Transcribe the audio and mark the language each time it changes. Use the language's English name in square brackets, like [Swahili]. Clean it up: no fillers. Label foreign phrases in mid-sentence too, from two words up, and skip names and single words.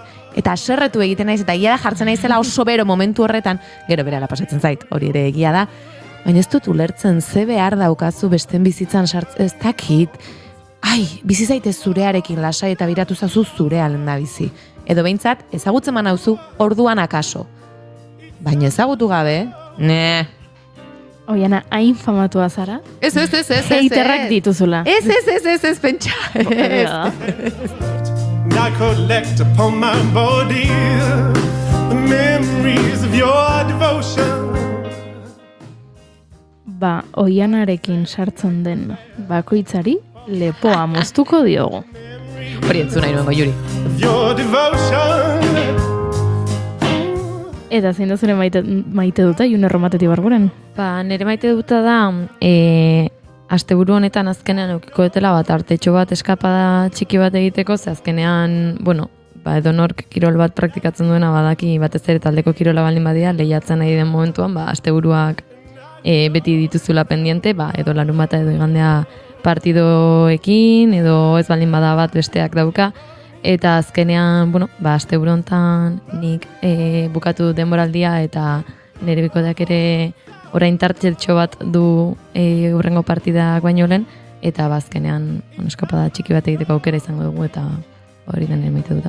[Basque] Eta haserretu egiten naiz, eta egia da jartzen naizela oso bero momentu horretan, gero berela pasatzen zait, hori ere egia da, baina ez dut ulertzen, ze behar daukazu besten bizitzan sartzen, ez dakit, bizi zaite zurearekin lasai eta biratu zazu zurea lenda bizi. Edo behintzat, ezagutzen manauzu, orduan akaso. Baina ezagutu gabe, Oiana, hain famatua zara? Ez. Heiterrak dituzula. Ez, pentsa. [English] I collect upon my body the memories of your devotion. [Basque] Oianarekin sartzen den bakoitzari lepoa moztuko diogu. Hori entzuna iruengo, Juri. [English] Of your devotion. [Basque] Eta zein da zure maite duta, June Romatet Ibarguren? Nire maite duta da, asteburu honetan azkenean eukiko detela bat artetxo bat eskapada txiki bat egiteko, ze azkenean, edonork kirol bat praktikatzen duena badaki batez ere taldeko kirola baldin badia lehiatzen nahi den momentuan, asteburuak beti dituzula pendiente, edo larunbata edo igandea partidoekin, edo ez baldin bada bat besteak dauka, eta azkenean, asteburu hontan nik bukatu denboraldia eta nire bikoteak ere orain tartxetxo bat du hurrengo partidak baino lehen, eta azkenean eskapada txiki bat egiteko aukera izango dugu, eta hori den maite duta.